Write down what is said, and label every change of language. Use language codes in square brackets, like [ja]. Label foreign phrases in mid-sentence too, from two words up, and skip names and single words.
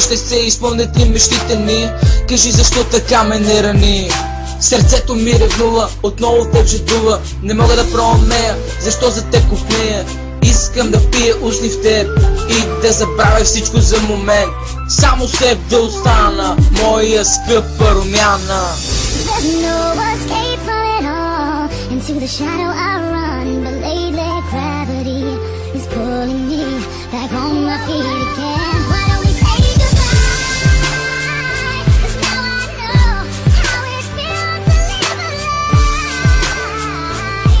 [bg] Ще се изпълнят ли мечтите ни? Кажи защо така ме не рани. Сърцето ми ревнува, отново теб жадува. Не мога да проумея защо за теб копнея. Искам да пия устни в теб и да забравя всичко за момент. Само с теб да остана, моя скъпа румяна. [en] There's no escape from it all. Into the shadow I run, but lately gravity is pulling me back on my feet again. Why don't we say goodbye? 'Cause now I know how it feels to live a lie.